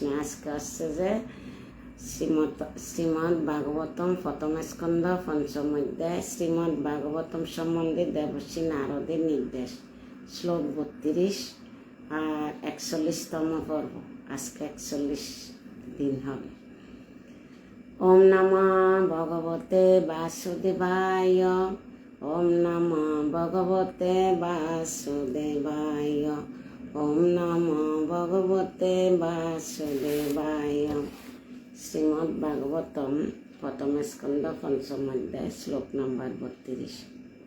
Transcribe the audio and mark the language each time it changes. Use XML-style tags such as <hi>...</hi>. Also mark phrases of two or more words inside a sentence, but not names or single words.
<bn>আজকে আসছে যে শ্রীমদ্ ভাগবতম প্রথম স্কন্ধ পঞ্চম অধ্যায়, শ্রীমদ্ ভাগবতম সম্বন্ধে দেবশ্রী নারদের নির্দেশ, শ্লোক 32 আর 41তম পর্ব। আজকে 41 দিন হবে।</bn> <sa>ওম নমঃ ভগবতে বাসুদেবায়। ওম নমঃ ভগবতে বাসুদেবায়। ওম নমঃ ভগবতে বাসুদেবায়।</sa> <bn>শ্রীমদ্ ভাগবতম প্রথম স্কন্ধ পঞ্চম অধ্যায়, শ্লোক নম্বর 32।</bn>